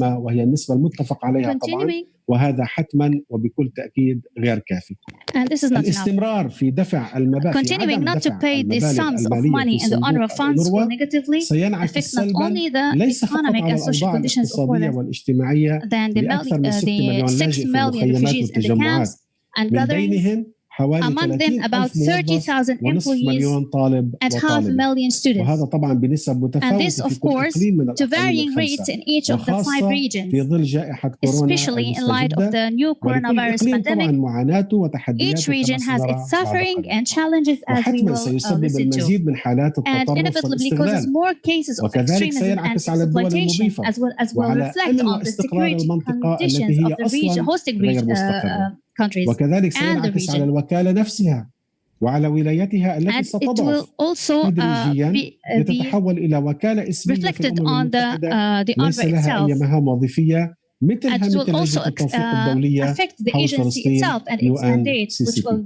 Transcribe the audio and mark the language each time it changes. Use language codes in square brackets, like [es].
[ar] العامة، وهي النسبة المتفق عليها طبعا، وهذا حتما وبكل تأكيد غير كافي. [en] And this is not [ar] الاستمرار في دفع المبالغ [en] Continuing not to pay the sums of money in the UNRWA funds will negatively affect not only the economic and social conditions of [ar] والاجتماعية لأكثر من 6 مليون لاجئ في المخيمات والتجمعات، من بينهم [en] among them about 30,000 employees and half a million students. [ar] وهذا طبعا بنسب متفاوتة في كل إقليم من [en] to varying rates in each of the 5 regions, [ar] في ظل جائحة كورونا [en] especially in light of the new coronavirus pandemic. Each region has its suffering and challenges, as we will listen to, and inevitably causes more cases of extremism and exploitation, as will reflect on the security conditions of the hosting countries [ar] وكذلك [en] and the [ar] سينعكس على [en] region. [ar] الوكالة نفسها وعلى ولايتها التي ستضعف تدريجيا لتتحول إلى وكالة اسمية في الأمم المتحدة ليس لها أي مهام وظيفية مثلها مثل لجنة التوفيق الدولية حول فلسطين UNCCP.